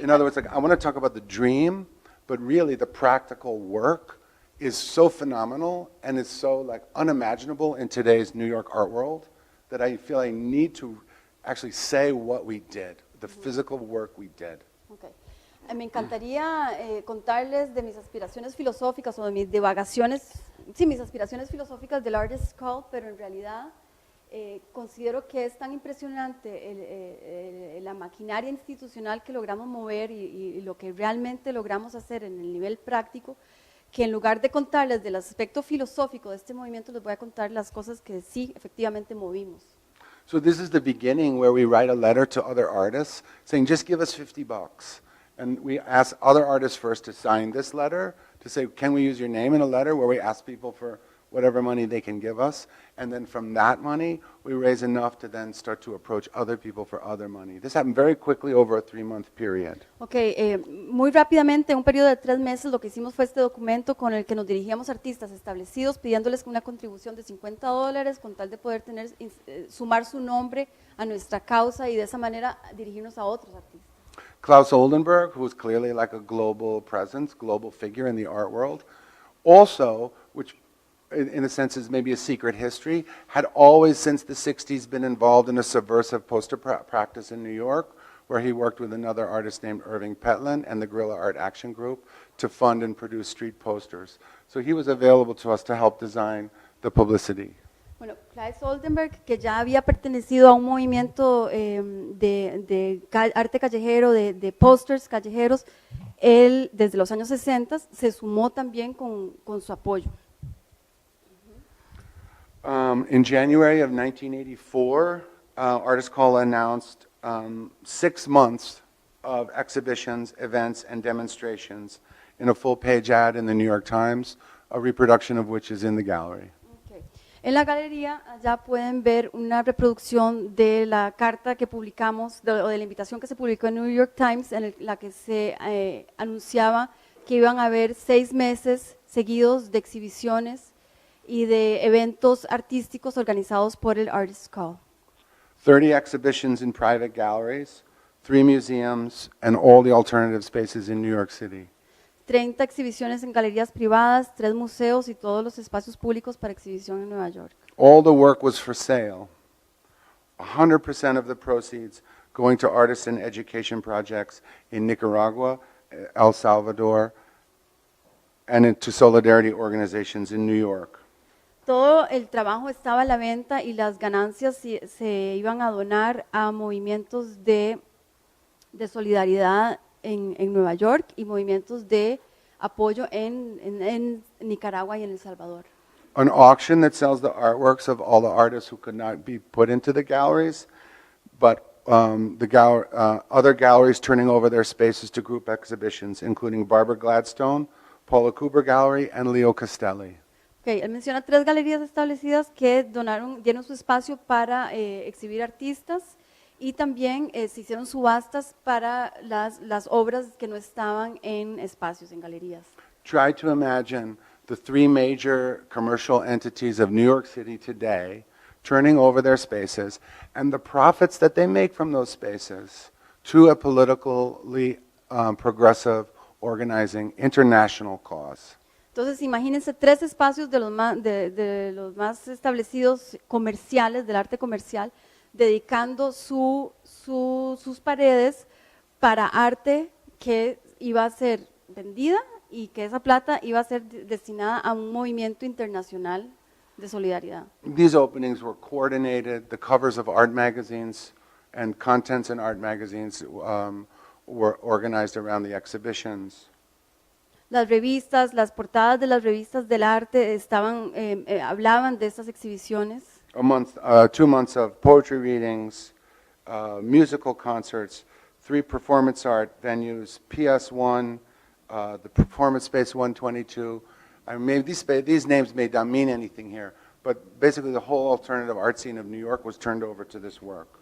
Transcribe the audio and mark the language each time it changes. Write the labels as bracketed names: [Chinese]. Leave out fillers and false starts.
[English] In other words, like, I want to talk about the dream, but really the practical work is so phenomenal and is so like unimaginable in today's New York art world that I feel I need to actually say what we did, the physical work we did. Okay. [Spanish] Me encantaría contarles de mis aspiraciones filosóficas o de mis divagaciones, sí, mis aspiraciones filosóficas del Artist's Call, pero en realidad considero que es tan impresionante la maquinaria institucional que logramos mover y lo que realmente logramos hacer en el nivel práctico, que en lugar de contarles del aspecto filosófico de este movimiento, les voy a contar las cosas que sí efectivamente movimos. [English] So this is the beginning where we write a letter to other artists saying, just give us $50. And we ask other artists first to sign this letter, to say, can we use your name in a letter, where we ask people for whatever money they can give us. And then from that money, we raise enough to then start to approach other people for other money. This happened very quickly over a 3-month period. [Spanish] Okay, muy rápidamente, en un periodo de 3 meses, lo que hicimos fue este documento con el que nos dirigíamos a artistas establecidos, pidiéndoles una contribución de $50 con tal de poder tener, sumar su nombre a nuestra causa y de esa manera dirigirnos a otros artistas. [English] Klaus Oldenburg, who was clearly like a global presence, global figure in the art world, also, which in a sense is maybe a secret history, had always since the 60s been involved in a subversive poster practice in New York, where he worked with another artist named Irving Petlin and the Guerrilla Art Action Group to fund and produce street posters. So he was available to us to help design the publicity. [Spanish] Bueno, Klaus Oldenburg, que ya había pertenecido a un movimiento de arte callejero, de posters callejeros, él desde los años 60 se sumó también con su apoyo. [English] In January of 1984, Artist Call announced 6 months of exhibitions, events, and demonstrations in a full-page ad in the New York Times, a reproduction of which is in the gallery. Okay. [Spanish] En la galería allá pueden ver una reproducción de la carta que publicamos, o de la invitación que se publicó en New York Times, en la que se anunciaba que iban a haber 6 meses seguidos de exhibiciones y de eventos artísticos organizados por el Artist Call. [English] 30 exhibitions in private galleries, 3 museums, and all the alternative spaces in New York City. [Spanish] 30 exhibiciones en galerías privadas, 3 museos y todos los espacios públicos para exhibición en Nueva York. [English] All the work was for sale. 100% of the proceeds going to artists and education projects in Nicaragua, El Salvador, and to solidarity organizations in New York. [Spanish] Todo el trabajo estaba a la venta y las ganancias se iban a donar a movimientos de solidaridad en Nueva York y movimientos de apoyo en Nicaragua y en El Salvador. [English] An auction that sells the artworks of all the artists who could not be put into the galleries, but other galleries turning over their spaces to group exhibitions, including Barbara Gladstone, Paula Cooper Gallery, and Leo Castelli. [Spanish] Okay, él menciona 3 galerías establecidas que dieron su espacio para exhibir artistas y también se hicieron subastas para las obras que no estaban en espacios, en galerías. [English] Try to imagine the 3 major commercial entities of New York City today turning over their spaces and the profits that they make from those spaces to a politically progressive, organizing, international cause. [Spanish] Entonces, imagínense 3 espacios de los más establecidos comerciales, del arte comercial, dedicando sus paredes para arte que iba a ser vendida y que esa plata iba a ser destinada a un movimiento internacional de solidaridad. [English] These openings were coordinated. The covers of art magazines and contents in art magazines were organized around the exhibitions. [Spanish] Las revistas, las portadas de las revistas del arte hablaban de estas exhibiciones. [English] 2 months of poetry readings, musical concerts, 3 performance art venues, PS1, the Performance Space 122. These names may not mean anything here, but basically the whole alternative art scene of New York was turned over to this work.